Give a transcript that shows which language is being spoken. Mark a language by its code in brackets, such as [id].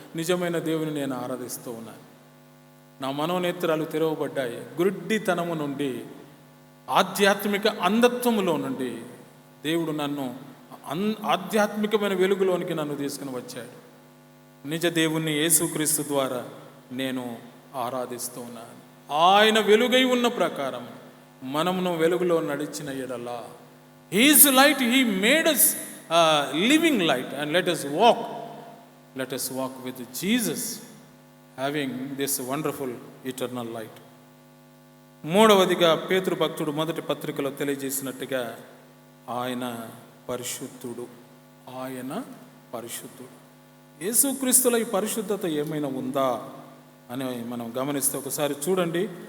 [te] నిజమైన దేవుని నేను ఆరాధిస్తూ ఉన్నాను. నా మనోనేత్రాలు తెరవబడ్డాయి. గుడ్డితనము నుండి, ఆధ్యాత్మిక అంధత్వములో నుండి దేవుడు నన్ను ఆధ్యాత్మికమైన వెలుగులోనికి నన్ను తీసుకుని వచ్చాడు. నిజ దేవుణ్ణి యేసుక్రీస్తు ద్వారా నేను ఆరాధిస్తూ ఉన్నాను. ఆయన వెలుగై ఉన్న ప్రకారం మనమును వెలుగులో నడిచిన ఎడలా, [en] His light, he made us living light, and let us walk with Jesus, having this wonderful eternal light. [te] మూడవదిగా పేతురు భక్తుడు మొదటి పత్రికలో తెలియజేసినట్టుగా ఆయన పరిశుద్ధుడు. ఆయన పరిశుద్ధుడు. యేసుక్రీస్తులో ఈ పరిశుద్ధత ఏమైనా ఉందా అని మనం గమనిస్తే ఒకసారి చూడండి.